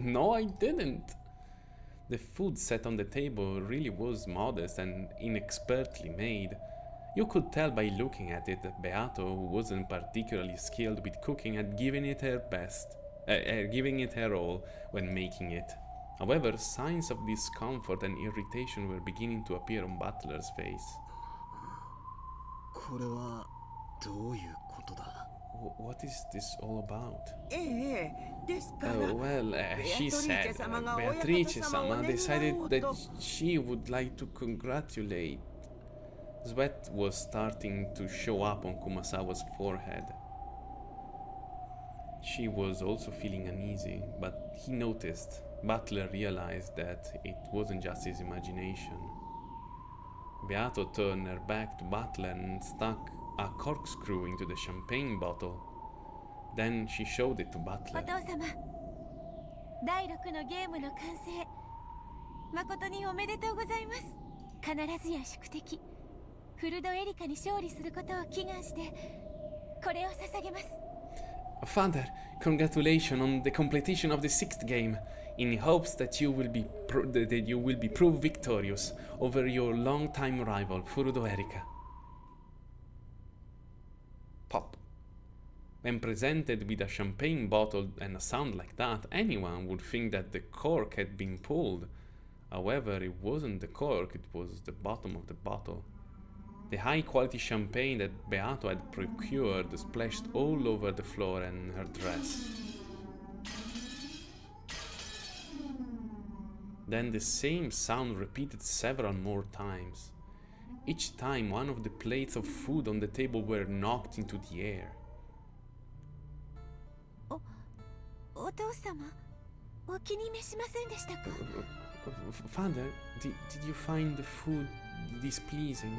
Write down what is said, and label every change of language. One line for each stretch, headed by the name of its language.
English: No, I didn't. The food set on the table really was modest and inexpertly made. You could tell by looking at it that Beato, who wasn't particularly skilled with cooking, had given it her best, giving it her all when making it. However, signs of discomfort and irritation were beginning to appear on Butler's face.
Japanese: これはどういうことだ。
English: What is this all about? ええ。ですから。 Well, she said Beatrice-sama decided that she would like to congratulate. Sweat was starting to show up on Kumasawa's forehead. She was also feeling uneasy, but he noticed. Butler realized that it wasn't just his imagination. Beato turned her back to Butler and stuck a corkscrew into the champagne bottle. Then she showed it to
Japanese: お
English: Butler.
Japanese: 父様、第6のゲームの完成、誠におめでとうございます。必ずや宿敵フルドエリカに勝利することを祈願してこれを捧げます。
English: Father, congratulations on the completion of the 6th game, in hopes that you will be proved victorious over your long-time rival, Furudo Erika. Pop. When presented with a champagne bottle and a sound like that, anyone would think that the cork had been pulled. However, it wasn't the cork, it was the bottom of the bottle. The high-quality champagne that Beato had procured splashed all over the floor and her dress. Then the same sound repeated several more times. Each time one of the plates of food on the table were knocked into the air.
Japanese: お父様、お気に召しませんでしたか？
English: Father, did you find the food displeasing?